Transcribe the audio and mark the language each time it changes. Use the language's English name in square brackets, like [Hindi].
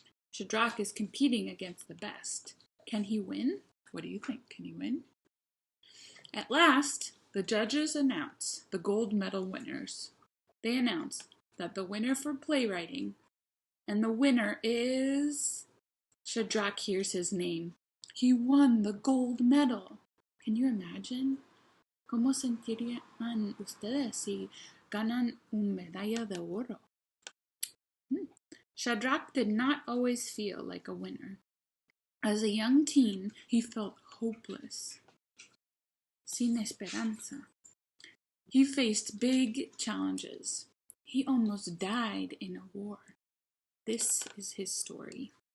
[English] Shadrach is competing against the best. Can he win? What do you think? Can he win? At last, the judges announce the gold medal winners. They announce that the winner for playwriting, and the winner is... Shadrach hears his name. He won the gold medal. Can you imagine? [Spanish] ¿Cómo sentirían ustedes si ganan una medalla de oro? [English] Shadrach did not always feel like a winner. As a young teen, he felt hopeless. [Spanish] Sin esperanza. [English] He faced big challenges. He almost died in a war. This is his story.